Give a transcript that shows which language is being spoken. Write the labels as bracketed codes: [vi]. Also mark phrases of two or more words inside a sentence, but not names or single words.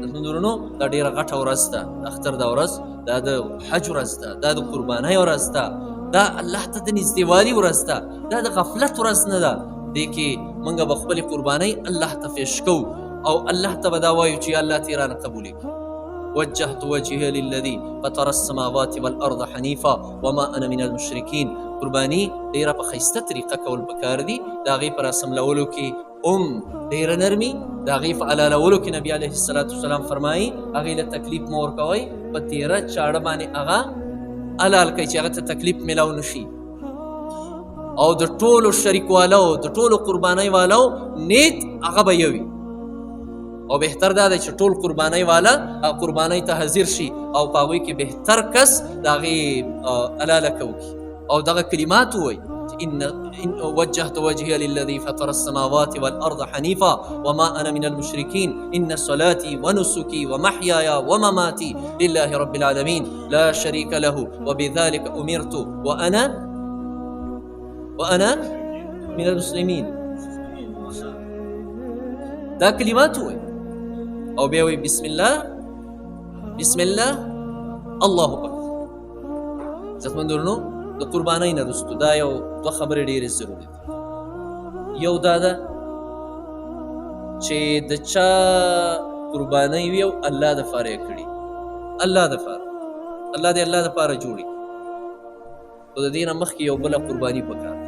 [ps] ورونو دا ډیره غټه ورځ ده، د اختر دا ورځ دا د حج ورځ ده، دا د قربانۍ ورځ ده، دا الله ته د نږدېوالي ورځ ده، دا د غفلت ورځ نه ده. دې کې موږ به خپلې قربانۍ الله ته پیش کوو او الله ته به دا وایو چې یا الله ته یې رانه قبولې کړي. [ar] وجهت وجهي للذي فطر السماوات والارض حنيفا وما انا من المشركين. [ps] قرباني ډیره په ښایسته طریقه کول پکار دي، د هغې په راسملولو کې ډیره نرمي، د هغې په حلالولو کې نبي [ar] علیه الصلاة والسلام [ps] فرمایي هغې له تکلیف مه ورکوئ، په تیره چاړه باندې هغه حلال کوئ چې هغه ته تکلیف میلاو نشي. او د ټولو شریک والو د ټولو قربانۍ والو نیت هغه به یو وي، او بهتر دا دی چې ټول قربانۍ والا قربانۍ ته حاضر شي او په هغوی کې بهتر کس د هغې حلاله کوي او دغه کلمات ووایي [ar] إن وجهت وجهي للذي فطر السماوات والأرض حنيفا وما أنا من المشركين إن صلاتي ونسكي ومحياي ومماتي لله رب العالمين لا شريك له وبذلك أمرت وأنا من المسلمين. [ps] دا کلمات ووایي او بیا وایي [ar] بسم الله الله اکبر. [ps] عزتمند ورونو د قربانۍ نه وروستو دا یو دوه خبرې ډېرې ضروري دي. یو دا ده چې د چا قربانۍ وي او الله دپاره یې کړي، الله دپاره، الله دې الله دپاره جوړي، خو د دې نه مخکې یو بله قرباني پکار ده.